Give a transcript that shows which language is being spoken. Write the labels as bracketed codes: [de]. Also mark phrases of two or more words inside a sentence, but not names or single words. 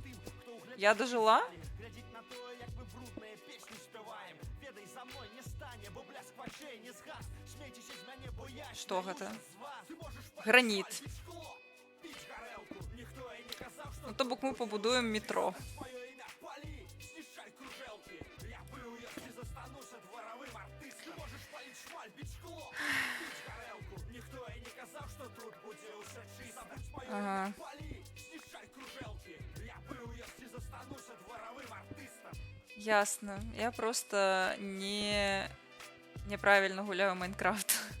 [be] Я дажыла? Што гэта? Граніт. Ну, то бок мы пабудуем метро. Ага. Ясно. [ru] Я просто неправильно гуляю в Майнкрафт.